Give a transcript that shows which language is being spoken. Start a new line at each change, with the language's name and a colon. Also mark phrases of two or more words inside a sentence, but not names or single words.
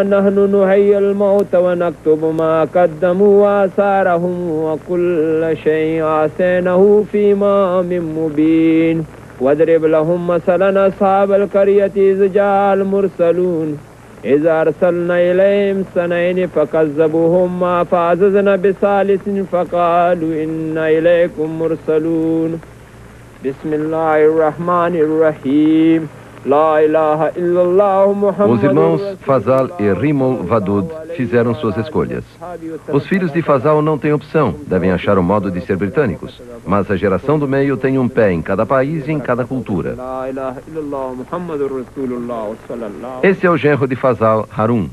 Arabic: نحن نحيي الموت ونكتب ما قدموا وآثارهم وكل شيء أحصيناه في إمام مبين واضرب لهم مثلا أصحاب القرية إذ جاء المرسلون إذا أرسلنا إليهم اثنين فكذبوهما فعززنا بثالث فقالوا إنا إليكم مرسلون بسم الله الرحمن الرحيم لا إله إلا الله محمد.
Portuguese: Os irmãos Fazal e Rimol Vadud fizeram suas escolhas. Os filhos de Fazal não têm opção, devem achar um modo de ser britânicos. Mas a geração do meio tem um pé em cada país e em cada cultura. Esse é o genro de Fazal, Harun.